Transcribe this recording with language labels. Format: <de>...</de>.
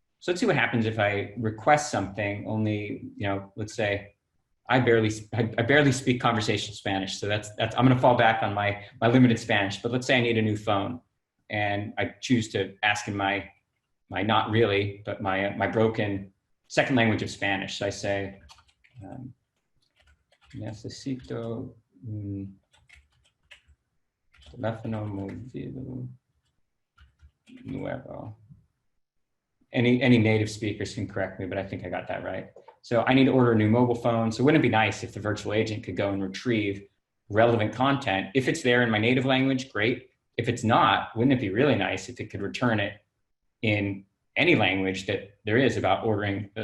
<en>So let's see what happens if I request something, only, let's say I barely speak conversational Spanish. So that's I'm gonna fall back on my limited Spanish, but let's say I need a new phone and I choose to ask in my not really, but my broken second language of Spanish. So I say,</en> <es>necesito un teléfono móvil nuevo.</es> <en>Any native speakers can correct me, but I think I got that right. So I need to order a new mobile phone. So wouldn't it be nice if the virtual agent could go and retrieve relevant content? If it's there in my native language, great. If it's not, wouldn't it be really nice if it could return it in any language that there is about ordering?</en>